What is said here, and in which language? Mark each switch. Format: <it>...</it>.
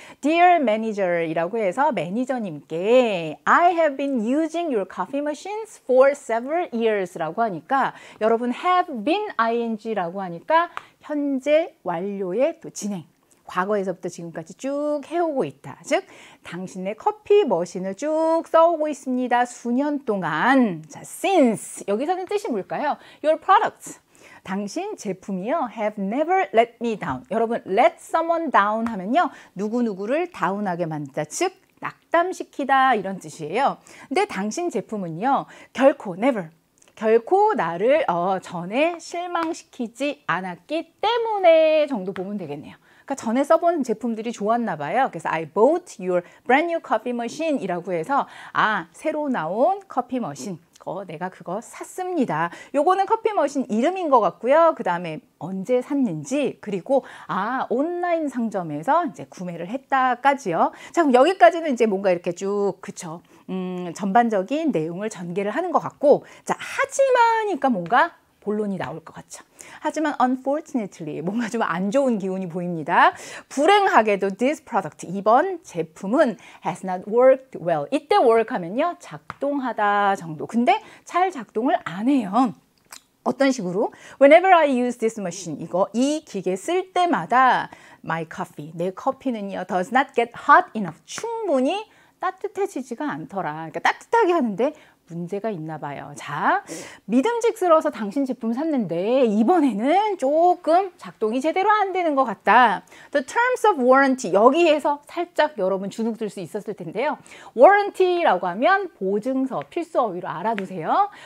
<en>Dear Manager</en> <ko>이라고 해서 매니저님께</ko> <en>I have been using your coffee machines for several years</en> <ko>라고 하니까 여러분</ko> <en>have been ing</en> <ko>라고 하니까 현재 완료의 또 진행 과거에서부터 지금까지 쭉 해오고 있다. 즉 당신의 커피 머신을 쭉 써오고 있습니다. 수년 동안. 자, since 여기서는 뜻이 뭘까요?</ko> <en>Your products</en> <ko>당신 제품이요</ko> <en>have never let me down.</en> <ko>여러분</ko> <en>let someone down</en> <ko>하면요 누구누구를 다운하게 만든다. 즉 낙담시키다 이런 뜻이에요. 근데 당신 제품은요 결코</ko> <en>never</en> <ko>결코 나를 전에 실망시키지 않았기 때문에 정도 보면 되겠네요. 그러니까 전에 써본 제품들이 좋았나 봐요. 그래서</ko> <en>I bought your brand new coffee machine</en> <ko>이라고 해서 새로 나온 커피 머신 내가 그거 샀습니다. 요거는 커피 머신 이름인 것 같고요. 그 다음에 언제 샀는지 그리고 온라인 상점에서 이제 구매를 했다까지요. 자, 그럼 여기까지는 이제 뭔가 이렇게 쭉 전반적인 내용을 전개를 하는 것 같고 자, 하지만이니까 뭔가 본론이 나올 것 같죠. 하지만</ko> <en>unfortunately</en> <ko>뭔가 좀 안 좋은 기운이 보입니다. 불행하게도</ko> <en>this product</en> <ko>이번 제품은</ko> <en>has not worked well.</en> <ko>이때 work 하면요 작동하다 정도. 근데 잘 작동을 안 해요. 어떤 식으로?</ko> <en>Whenever I use this machine</en> <ko>이 기계 쓸 때마다</ko> <en>my coffee</en> <ko>내 커피는요</ko> <en>does not get hot enough</en> <ko>충분히 따뜻해지지가 않더라. 그러니까 따뜻하게 하는데 문제가 있나 봐요. 자, 믿음직스러워서 당신 제품 샀는데 이번에는 조금 작동이 제대로 안 되는 것 같다.</ko> <en>The terms of warranty</en> <ko>여기에서 살짝 여러분 주눅들 수 있었을 텐데요. warranty라고 하면 보증서, 필수 어휘로 알아두세요.</ko>